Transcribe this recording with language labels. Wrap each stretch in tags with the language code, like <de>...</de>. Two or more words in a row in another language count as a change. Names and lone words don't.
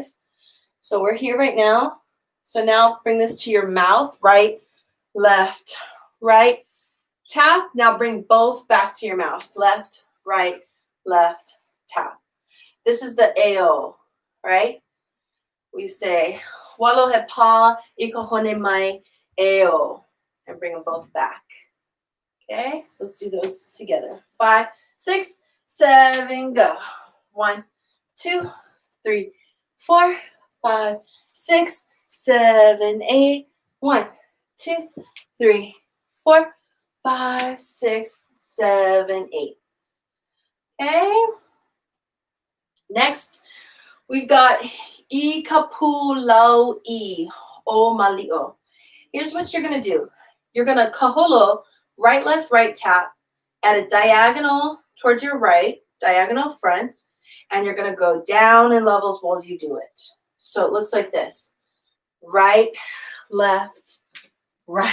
<en>So we're here right now. So now bring this to your mouth, right, left, tap. Now bring both back to your mouth, left, tap. This is the AO, right? We say,</en> <haw>walohe pa ikahone mai AO,</haw> <en>and bring them both back. Okay, so let's do those together. 5, 6, 7, go. 1, 2, 3, 4, 5, 6, 7, 8. 1, 2, 3, 4, 5, 6, 7, 8. Okay. Next, we've got</en> <haw>I kapulau I o malio.</haw> <en>Here's what you're going to do. You're going to kaholo, right, left, right tap at a diagonal towards your right, diagonal front, and you're going to go down in levels while you do it. So it looks like this. Right, left, right.</en>